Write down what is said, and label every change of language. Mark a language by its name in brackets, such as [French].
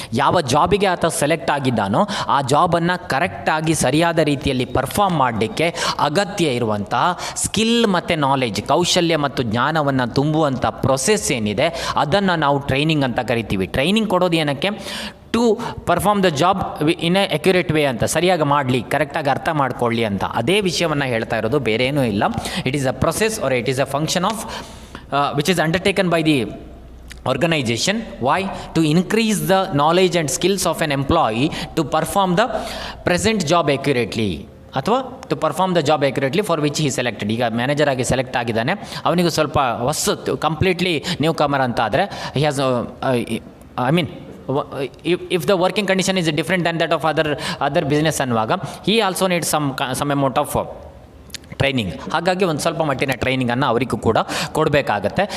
[Kannada] ಯಾವ ಜಾಬಿಗೆ ಆತ ಸೆಲೆಕ್ಟ್ ಆಗಿದ್ದಾನೋ ಆ ಜಾಬನ್ನು ಕರೆಕ್ಟಾಗಿ ಸರಿಯಾದ ರೀತಿಯಲ್ಲಿ ಪರ್ಫಾರ್ಮ್ ಮಾಡಲಿಕ್ಕೆ ಅಗತ್ಯ ಇರುವಂತಹ ಸ್ಕಿಲ್ ಮತ್ತು ನಾಲೆಜ್, ಕೌಶಲ್ಯ ಮತ್ತು ಜ್ಞಾನವನ್ನು ತುಂಬುವಂಥ ಪ್ರೊಸೆಸ್ ಏನಿದೆ ಅದನ್ನು ನಾವು ಟ್ರೈನಿಂಗ್ ಅಂತ ಕರಿತೀವಿ. ಟ್ರೈನಿಂಗ್ ಕೊಡೋದು ಏನಕ್ಕೆ? [English] to perform the job in a accurate way ಅಂತ, [Kannada] ಸರಿಯಾಗಿ ಮಾಡಲಿ, ಕರೆಕ್ಟಾಗಿ ಅರ್ಥ ಮಾಡ್ಕೊಳ್ಳಿ ಅಂತ. ಅದೇ ವಿಷಯವನ್ನು ಹೇಳ್ತಾ ಇರೋದು, ಬೇರೆ ಏನೂ ಇಲ್ಲ. [English] It is a process or it is a function of which is undertaken by the organization. Why? To increase the knowledge and skills of an employee to perform the present job accurately, ಅಥವಾ to perform the job accurately for which he selected. [Kannada] ಈಗ manager ಆಗಿ select ಆಗಿದ್ದಾನೆ, ಅವನಿಗೂ ಸ್ವಲ್ಪ ಹೊಸತ್ತು, completely new ಕಮರ್ ಅಂತ ಆದರೆ [English] He has I mean if the working condition is different than that of other business ಅನ್ನುವಾಗ he also needs some amount of training. [Kannada] ಹಾಗಾಗಿ ಒಂದು ಸ್ವಲ್ಪ ಮಟ್ಟಿನ ಟ್ರೈನಿಂಗನ್ನು ಅವರಿಗೂ ಕೂಡ ಕೊಡಬೇಕಾಗತ್ತೆ.